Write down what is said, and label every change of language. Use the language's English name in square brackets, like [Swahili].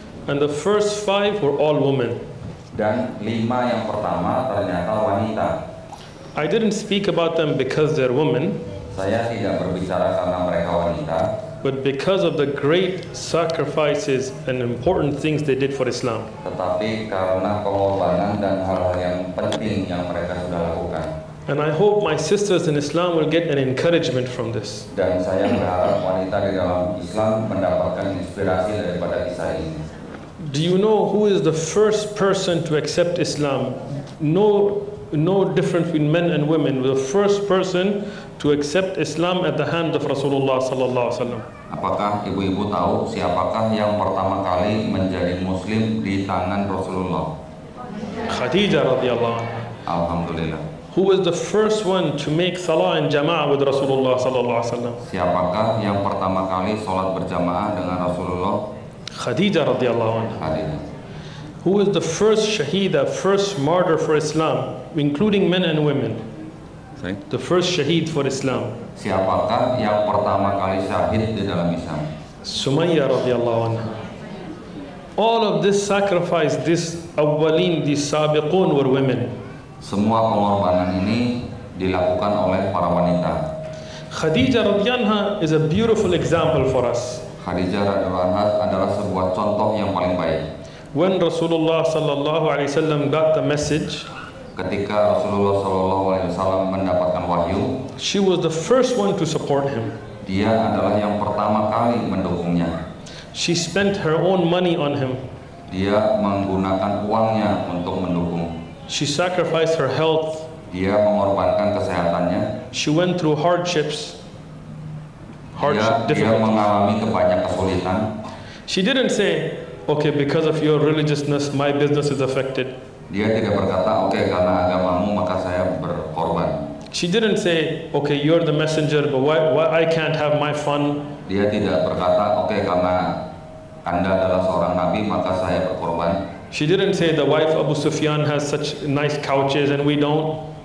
[English] And the first 5 were all women. [Indonesian] Dan 5 yang pertama ternyata wanita. [English] I didn't speak about them because they're women. [Indonesian] Saya tidak berbicara karena mereka wanita, [English] but because of the great sacrifices and important things they did for Islam. [Indonesian] Tetapi karena pengorbanan dan hal-hal yang penting yang mereka sudah lakukan. [English] And I hope my sisters in Islam will get an encouragement from this. [Indonesian] Dan saya berharap wanita di dalam Islam mendapatkan inspirasi daripada kisah ini. [English] Do you know who is the first person to accept Islam? No difference between men and women. The first person to accept Islam at the hand of Rasulullah sallallahu alaihi wasallam. [Indonesian] Apakah ibu-ibu tahu siapakah yang pertama kali menjadi Muslim di tangan Rasulullah? [Arabic] Khadijah radhiyallahu anha. Alhamdulillah. [English] Who was the first one to make salah in jama'ah with Rasulullah sallallahu alaihi wasallam? [Indonesian] Siapakah yang pertama kali sholat berjamaah dengan Rasulullah? [Arabic] Khadijah radhiyallahu anha. Khadijah. [English] Who is the first shahida, first martyr for Islam, including men and women? Sorry? The first shaheed for Islam. [Indonesian] Siapakah yang pertama kali syahid di dalam Islam? [Arabic] Sumayyah radhiyallahu anha. [English] All of this sacrifice, this awwalin, these sabiqun were women. [Indonesian] Semua pengorbanan ini dilakukan oleh para wanita. [English] Khadija radhiyallahu anha is a beautiful example for us. [Indonesian] Khadijah radhiyallahu anha adalah sebuah contoh yang paling baik. [English] When Rasulullah sallallahu alaihi wasallam got the message, [Indonesian] Ketika Rasulullah SAW mendapatkan wahyu, [English] she was the first one to support him. [Indonesian] dia adalah yang pertama kali mendukungnya. [English] She spent her own money on him. [Indonesian] Dia menggunakan uangnya untuk mendukung. [English] She sacrificed her health. [Indonesian] Dia mengorbankan kesehatannya. [English] She went through hardships. [Indonesian] Dia mengalami banyak kesulitan. [English] She didn't say, okay, because of your religiousness, my business is affected. [Indonesian] Dia tidak berkata, oke, karena agamamu maka saya berkorban. [English] She didn't say, okay, you're the messenger, but why I can't have my fun? [Indonesian] Dia tidak berkata, oke, karena Anda adalah seorang nabi maka saya berkorban. [English] She didn't say the wife Abu Sufyan has such nice couches and we don't.